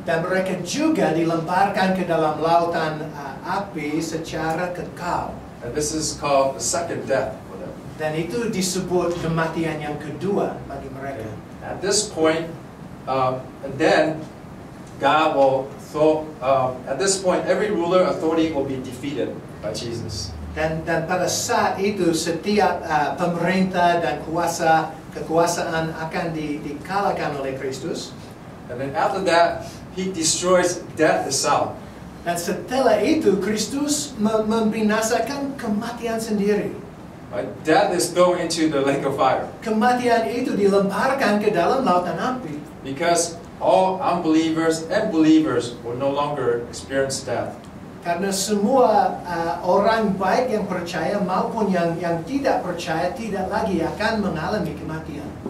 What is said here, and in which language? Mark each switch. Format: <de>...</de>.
<id>Dan mereka juga dilemparkan ke dalam lautan api secara kekal.</id> <en>And this is called the second death for them.</en> <id>Dan itu disebut kematian yang kedua bagi mereka.</id> <en>At this point, and then God will at this point, every ruler authority will be defeated by Jesus.</en> <id>Dan pada saat itu setiap pemerintah dan kuasa kekuasaan akan dikalahkan oleh Kristus.</id> <en>And then after that, He destroys death itself.</en> <id>Dan setelah itu Kristus membinasakan kematian sendiri.</id> <en>Death is thrown into the lake of fire.</en> <id>Kematian itu dilemparkan ke dalam lautan api.</id> <en>Because all unbelievers and believers will no longer experience death.</en> <id>Karena semua orang baik yang percaya maupun yang tidak percaya tidak lagi akan mengalami kematian.</id>